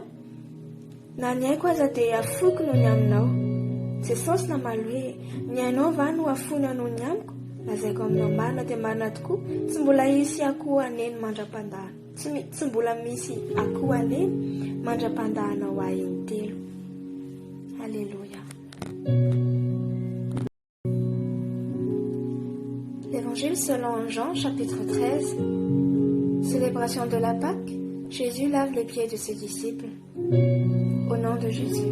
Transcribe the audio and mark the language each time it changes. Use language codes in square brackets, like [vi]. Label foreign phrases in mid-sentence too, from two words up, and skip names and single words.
[mg] Na ny aiko aza dia afoko noho ny aminao. Jesosy namaly hoe, ny ainao va no afony noho ny amiko? Lazaiko aminao marina dia marina tokoa, tsy mbola misy akoho aneny mandra-pandahana. Tsy mbola misy akoho aneny mandra-pandahanao ahy intelo. [fr] Alléluia. L'Évangile selon Jean, chapitre 13. Célébration de la Pâque. Jésus lave les pieds de ses disciples. Au nom de Jésus.